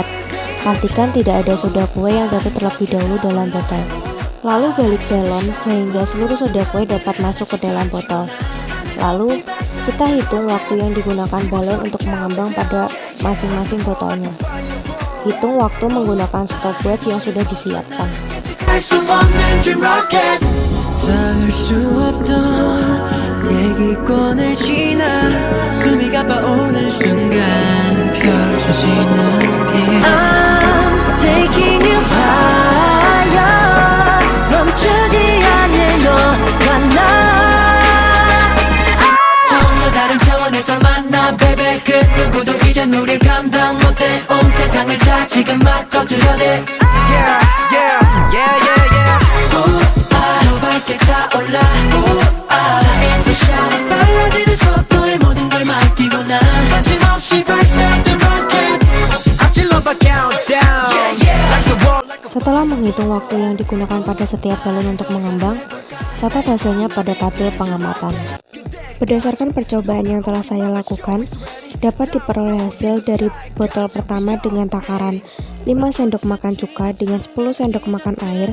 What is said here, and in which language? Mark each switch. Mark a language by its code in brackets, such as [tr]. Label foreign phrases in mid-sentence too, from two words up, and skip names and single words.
[id] Pastikan tidak ada soda kue yang jatuh terlebih dahulu dalam botol. Lalu balik balon sehingga seluruh soda kue dapat masuk ke dalam botol. Lalu, kita hitung waktu yang digunakan balon untuk mengembang pada masing-masing botolnya. Hitung waktu menggunakan stopwatch yang sudah disiapkan. [ko] 닿을 수 없던 대기권을 지나 숨이 가빠오는 순간 펼쳐지는 길 [en] I'm taking you higher [ko] 멈추지 않을 너와 나 전혀 다른 차원에서 만나 baby 그 누구도 이젠 우릴 감당 못해 온 세상을 다 지금 막 터뜨려대 [en] Yeah yeah yeah yeah yeah [ko] 밝게 차올라 빨라지는 속도에 모든 걸 맡기고 난 거침없이 발사된 rocket 앞질러 봐 countdown [id] Setelah menghitung waktu yang digunakan pada setiap balon untuk mengembang, catat hasilnya pada tabel pengamatan. Berdasarkan percobaan yang telah saya lakukan, dapat diperoleh hasil dari botol pertama dengan takaran 5 sendok makan cuka dengan 10 sendok makan air.